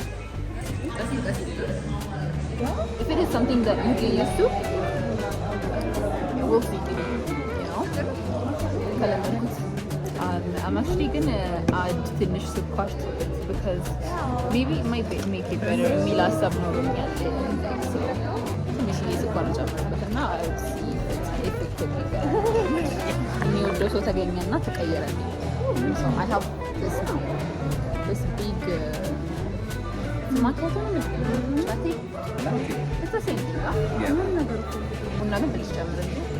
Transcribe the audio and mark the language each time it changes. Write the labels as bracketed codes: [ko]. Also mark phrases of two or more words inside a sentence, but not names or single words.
[en] That's it. If it is something that you get used to, we'll see. You know? I'm actually gonna add [am] ትንሽ ስኳር [en] to it because maybe it might make it better. [am] የሚል ሀሳብ ኖሮኛል። [en] So [am] ትንሽዬ ስኳር ጨምርበትና [en] I'll see if it could be better. [am] የሚወደው ሰው ተገኘና ተቀየረልኝ. [en] So I have this now. This big macchiato [am] ነው የሚባለው? [en] latte? It's the same thing. Yeah. [am] ቡና ግን ትንሽ ጨምርልኝ.